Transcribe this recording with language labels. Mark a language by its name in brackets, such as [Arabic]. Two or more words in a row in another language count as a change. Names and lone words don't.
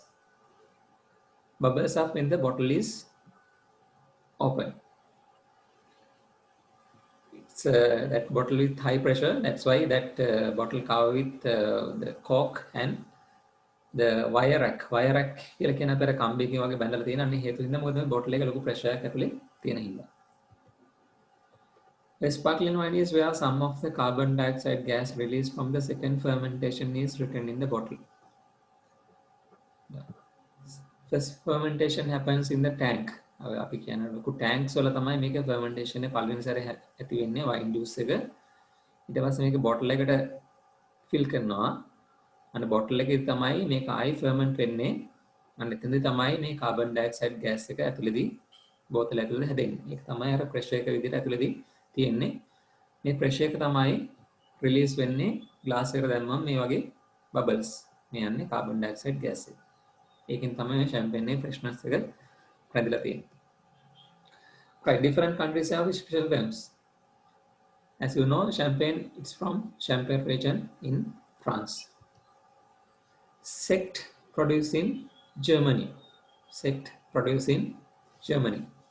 [English] Bubbles up when the bottle is open. It's that bottle with high pressure. That's why that bottle covered with the cork and the wire rack. Wire rack [Sinhala] කියලා කියන අපේ කම්බියකින් වගේ බැඳලා තියෙන අන්නේ හේතු හින්දා මොකද මේ බොටල් එක ලොකු ප්‍රෙෂර් එකක් ඇතුලේ තියෙන හින්දා. [English] The sparkling wine is where some of the carbon dioxide gas released from the second fermentation is retained in the bottle. First fermentation happens in the tank. [Sinhala] අපි කියන ලොකු tanks වල තමයි මේක fermentation එක පළවෙනි සැරේ ඇති වෙන්නේ [English] wine juice [Sinhala] එක. ඊට පස්සේ මේක bottle එකට fill කරනවා. අන්න bottle එකේ තමයි මේක ආයි ferment වෙන්නේ. අන්න එතනදී තමයි මේ [English] carbon dioxide gas [Sinhala] එක ඇතුළේදී බෝතල ඇතුළේ හැදෙන්නේ. ඒක තමයි අර pressure එක විදිහට ඇතුළේදී තියෙන්නේ. මේ pressure එක තමයි release වෙන්නේ glass එකට දැම්මම මේ වගේ bubbles. මේ යන්නේ [English] carbon dioxide gas [Sinhala] එක. ඒකෙන් තමයි මේ champagne එකේ freshness එක හැදලා තියෙන්නේ. [English] Right, different countries have special terms. As you know, champagne it's from Champagne region in France. Sekt produced in Germany. Sekt produced in Germany.